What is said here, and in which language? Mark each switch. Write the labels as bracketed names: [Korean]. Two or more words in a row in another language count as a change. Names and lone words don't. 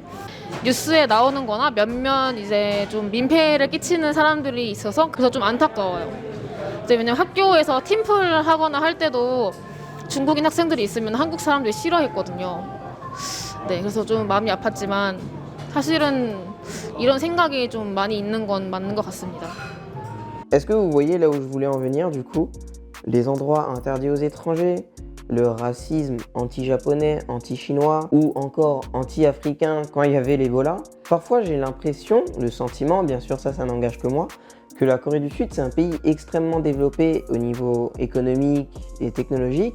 [Korean] 뉴스에 나오는 거나 몇몇 이제 좀 민폐를 끼치는 사람들이 있어서 그래서 좀 안타까워요. 이제 왜냐면 학교에서 팀플 하거나 할 때도 중국인 학생들이 있으면 한국 사람들이 싫어했거든요. 네, 그래서 좀 마음이 아팠지만 사실은 이런 생각이 좀 많이 있는 건 맞는 것 같습니다. [French] Est-ce que vous voyez là où je voulais en venir du coup? Les endroits interdits aux étrangers, le racisme anti-japonais, anti-chinois ou encore anti-africain quand il y avait l'Ebola. Parfois j'ai l'impression, le sentiment, bien sûr ça n'engage que moi, que la Corée du Sud c'est un pays extrêmement développé au niveau économique et technologique.